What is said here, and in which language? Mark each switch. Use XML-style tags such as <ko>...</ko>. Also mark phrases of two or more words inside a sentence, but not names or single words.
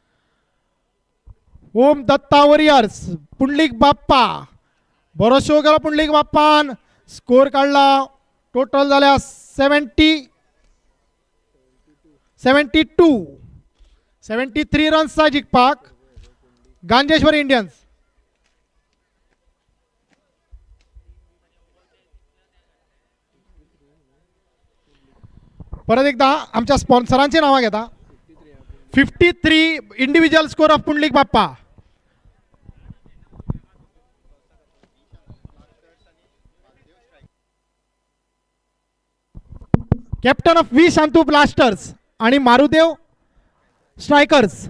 <kok>ओम दत्ता वॉरियर्स पुंडलिक बाप्पा. बरो शो केलो पुंडलिक बाप्पान. स्कोर काढला. टोटल जाल्या 73 रन्स जाय जिखपाक गांजेश्वरी इंडियन्स. परत एकदा आमच्या स्पॉन्सरांची नावं घेता.</kok> <en>53 individual score of Pundalik Bappa. Captain of V Shantu Blasters आणि Marudev Strikers.</en>